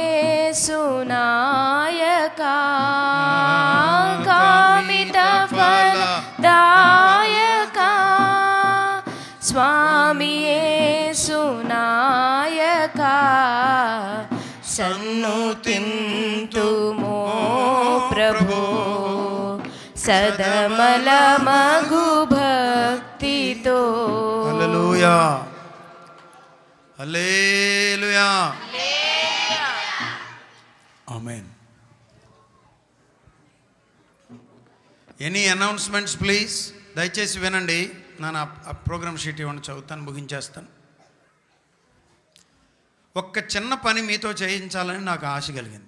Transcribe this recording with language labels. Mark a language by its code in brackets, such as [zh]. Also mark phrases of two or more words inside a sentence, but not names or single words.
[te] యేసునాయకా కామితఫలదాయకా స్వామీ యేసునాయకా సన్నుతింతుమో ప్రభో సదమలమగు భక్తితో హల్లెలూయా హల్లెలూయా ఆమేన్. [en] Any announcements please? [te] దయచేసి వినండి. నేను ఆ [en] program sheet [te] ఇవ్వండి, చదువుతాను, ముగించేస్తాను. ఒక్క చిన్న పని మీతో చేయించాలని నాకు ఆశ కలిగింది.